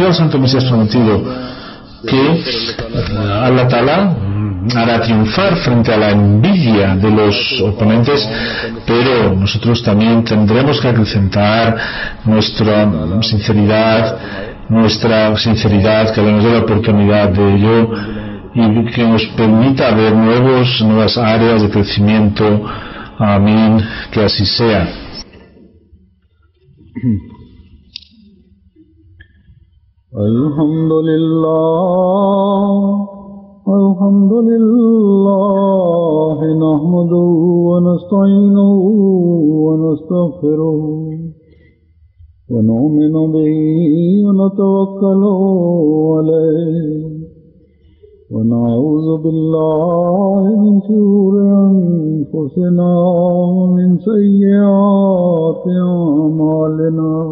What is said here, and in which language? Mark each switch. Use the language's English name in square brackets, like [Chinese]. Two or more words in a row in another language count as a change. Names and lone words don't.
[Spanish] al Santo Mesías prometido que [Arabic] الله تعالى [Spanish] hará triunfar frente a la envidia de los oponentes, pero nosotros también tendremos que acrecentar nuestra sinceridad, que nos dé la oportunidad de ello y que nos permita ver nuevas áreas de crecimiento. Amén, que así sea. [Arabic] الحمد لله نحمده ونستعينه و نستغفره و نؤمن به و نتوكل عليه و نعوذ بالله من شرور أنفسنا و من سيئات أعمالنا.